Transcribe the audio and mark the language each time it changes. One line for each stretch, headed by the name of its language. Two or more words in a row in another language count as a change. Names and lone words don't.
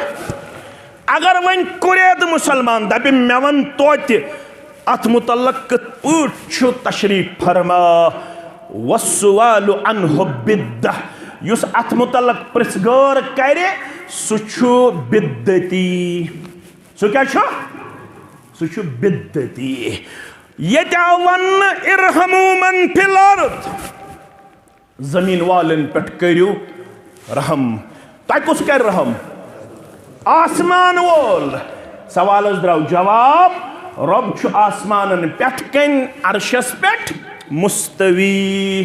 Kashmiri: اگر وۄنۍ کُرید مسلمان دپہِ مےٚ وَن توتہِ اتھ متعلق کِتھ پٲٹھۍ چھُ تشریف فرما.
Arabic: والسؤال عنہ بدعہ،
Kashmiri: یُس اتھ متعلق پرژھ غٲر کرِ سُہ چھُ بدعتی. سُہ کیٛاہ چھُ؟ سُہ چھُ بدعتی. ییٚتہِ آو وننہٕ
Arabic: ارحموا من فی الارض،
Kashmiri: زٔمیٖن والٮ۪ن پٮ۪ٹھ کٔرِو رحم. تۄہہِ کُس کرِ رحم؟ آسمان وول. سوالس درٛاو جواب، رب چھُ آسمانن پٮ۪ٹھ کَنۍ عرشس پٮ۪ٹھ مستوی.